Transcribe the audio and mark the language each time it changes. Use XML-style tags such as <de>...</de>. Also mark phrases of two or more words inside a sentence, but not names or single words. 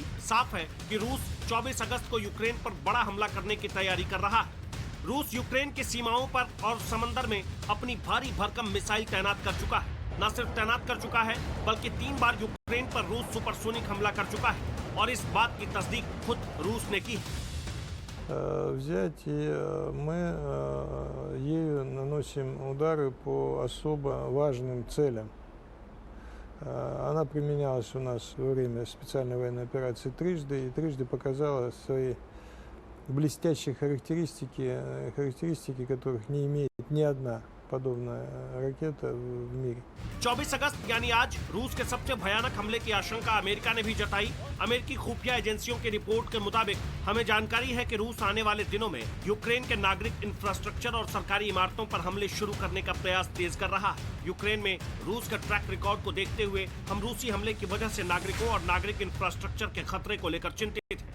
<hi>साफ है कि रूस 24 अगस्त को यूक्रेन पर बड़ा हमला करने की तैयारी कर रहा है। रूस यूक्रेन की सीमाओं पर और समंदर में अपनी भारी भरकम मिसाइल तैनात कर चुका है। न सिर्फ तैनात कर चुका है बल्कि 3 बार यूक्रेन पर रूस सुपरसोनिक हमला कर चुका है और इस बात की तस्दीक खुद रूस ने की है।</hi> <ru>Взять и мы ею наносим удары по особо важным целям. Она применялась у нас во время специальной военной операции трижды и трижды показала свои блестящие характеристики, которых не имеет ни одна подобная रकेटा в мире।</ru> <hi>24 अगस्त यानी आज रूस के सबसे भयानक हमले की आशंका अमेरिका ने भी जताई। अमेरिकी खुफिया एजेंसियों की रिपोर्ट के मुताबिक हमें जानकारी है कि रूस आने वाले दिनों में यूक्रेन के नागरिक इंफ्रास्ट्रक्चर और सरकारी इमारतों पर हमले शुरू करने का प्रयास तेज कर रहा है। यूक्रेन में रूस का</hi> <en>track record</en> <hi>को देखते हुए हम रूसी हमले की वजह से नागरिकों और नागरिक इंफ्रास्ट्रक्चर के खतरे को लेकर चिंतित हैं।</hi>